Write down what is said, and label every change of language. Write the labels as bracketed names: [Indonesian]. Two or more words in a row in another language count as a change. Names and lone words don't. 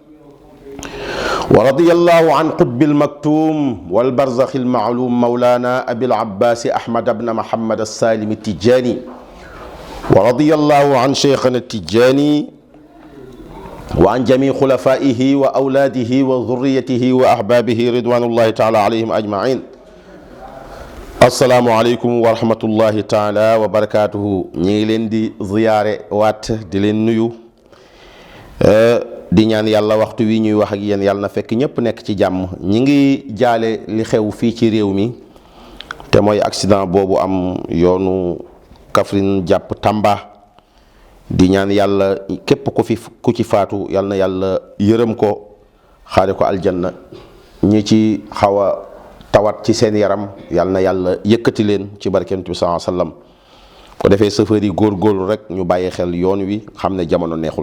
[Arabic] ورضي الله عن قطب المكتوم والبرزخ المعلوم مولانا أبي العباس أحمد بن محمد السالم التجاني ورضي الله عن شيخنا التجاني وعن جميع خلفائه وأولاده وذريته وأحبابه رضوان الله تعالى عليهم أجمعين السلام عليكم ورحمة الله تعالى وبركاته [Wolof] ñi leen di ziyaare waat di leen nuyu di ñaan yàlla waxtu wi ñuy wax ak yéen yàlla na fekk ñëpp nekk ci jàmm ñi ngi jaale li xew fii ci réew mi te mooy accident boobu am yoonu Kaffrine jàpp Tamba di ñaan yàlla képp ku ci faatu yàlla na yàlla yërëm ko xaare ko aljanna ñi ci xaw a tawat ci seen yaram yàlla na yàlla yëkkati leen ci barkeem bi [Arabic] صلى الله عليه وسلم [Wolof] ko defee chauffeur yi góorgóorlu rek ñu bàyyi xel yoon wi xam ne jamono neexul.